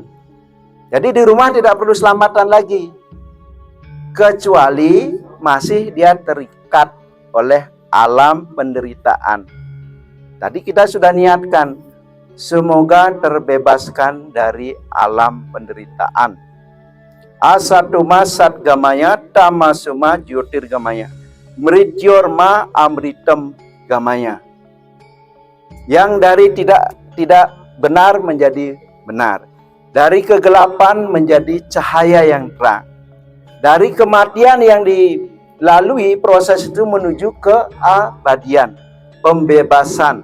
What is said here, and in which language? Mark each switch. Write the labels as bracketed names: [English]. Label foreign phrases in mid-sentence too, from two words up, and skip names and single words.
[Indonesian] Jadi di rumah tidak perlu selamatan lagi, kecuali masih dia terikat oleh alam penderitaan. Tadi kita sudah niatkan, semoga terbebaskan dari alam penderitaan. [Sanskrit] असतोमा सद्गमय, तमसोमा ज्योतिर्गमय, मृत्योर्मा अमृतं गमय. [Indonesian] Yang dari tidak benar menjadi benar, dari kegelapan menjadi cahaya yang terang. Dari kematian yang dilalui, proses itu menuju keabadian, pembebasan.